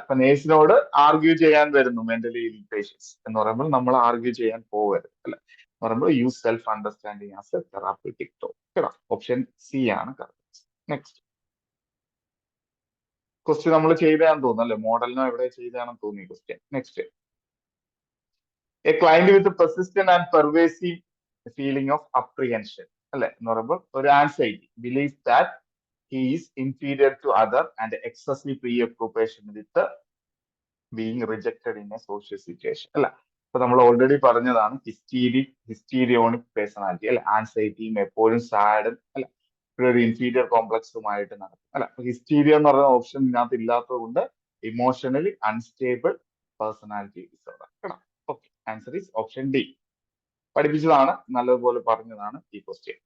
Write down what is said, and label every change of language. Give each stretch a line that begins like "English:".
Malayalam: ഇപ്പൊ നേഴ്സിനോട് ആർഗ്യൂ ചെയ്യാൻ വരുന്നു മെന്റലി ഇൽ പേഷ്യൻസ് എന്ന് പറയുമ്പോൾ നമ്മൾ ആർഗ്യൂ ചെയ്യാൻ പോകരുത് അല്ലെ. എന്ന് പറയുമ്പോൾ
English: Use self understanding as a therapeutic tool കേട്ടോ.
Malayalam: ഓപ്ഷൻ സി ആണ് കറക്റ്റ്. നെക്സ്റ്റ് ക്വസ്റ്റ്യൻ നമ്മൾ ചെയ്താന്ന് തോന്നുന്നു അല്ലെ, മോഡലിനോ എവിടെ ചെയ്താണെന്ന് തോന്നി question.
English: next, a client with a persistent and pervasive feeling of apprehension
Malayalam: അല്ലെ എന്ന് പറയുമ്പോൾ ഒരു anxiety,
English: Believe that he is inferior to other and excessive preoccupation with being rejected in a social situation അല്ല.
Malayalam: ഇപ്പൊ നമ്മൾ ഓൾറെഡി പറഞ്ഞതാണ് ഹിസ്റ്റീരിയോണിക് personality അല്ലെ. ആൻസൈറ്റിയും എപ്പോഴും സാഡും അല്ലെ, ഒരു ഇൻഫീരിയർ കോംപ്ലക്സുമായിട്ട് നടക്കും അല്ല. ഹിസ്റ്റീരിയ എന്ന് പറയുന്ന ഓപ്ഷൻ ഇതിനകത്ത് ഇല്ലാത്തത് കൊണ്ട് ഇമോഷണലി അൺസ്റ്റേബിൾ പേഴ്സണാലിറ്റി ഡിസോർഡർ കേട്ടോ. Okay,
English: Answer is option D.
Malayalam: പഠിപ്പിച്ചതാണ്, നല്ലതുപോലെ പറഞ്ഞതാണ് ഈ ക്വസ്റ്റ്യൻ.